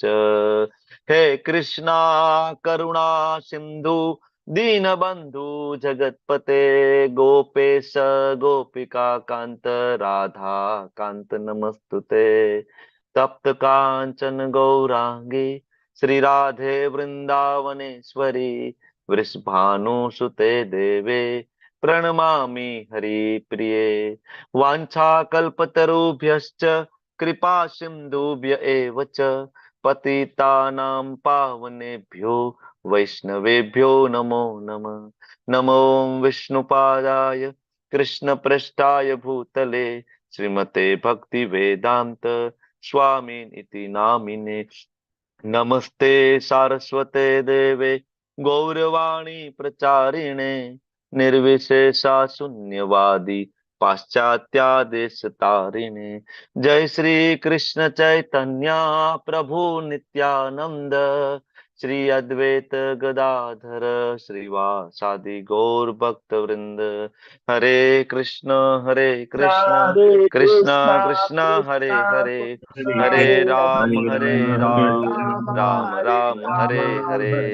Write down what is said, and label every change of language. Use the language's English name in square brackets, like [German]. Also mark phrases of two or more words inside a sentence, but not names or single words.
[Sanskrit] हे कृष्णा करुणा सिंधु दीनबंधु जगतपते गोपेश गोपिका कांत राधा कांत नमस्तुते. तप्त कांचन गौरांगी श्री राधे वृंदावनेश्वरी वृषभानुसुते देवे પ્रणमामि हरिप्रिये. वाञ्छाकल्पतरुभ्यश्च कृपा सिन्धुभ्य एव च पतितानां पावनेभ्यो वैष्णवेभ्यो नमो नमः. नमो विष्णुपादाय कृष्णपृष्ठाय भूतले श्रीमते भक्तिवेदान्त स्वामिनिति नामिने. नमस्ते सारस्वते देवे गौरवाणी प्रचारिणे निर्विशेषा शून्यवादी पाश्चात्य देश तारीने. जय श्री कृष्ण चैतन्य प्रभु नित्यानंद, श्री अद्वैत गदाधर श्रीवासादि गौर भक्त वृंद. हरे कृष्ण कृष्ण कृष्ण हरे हरे, हरे राम राम राम हरे हरे.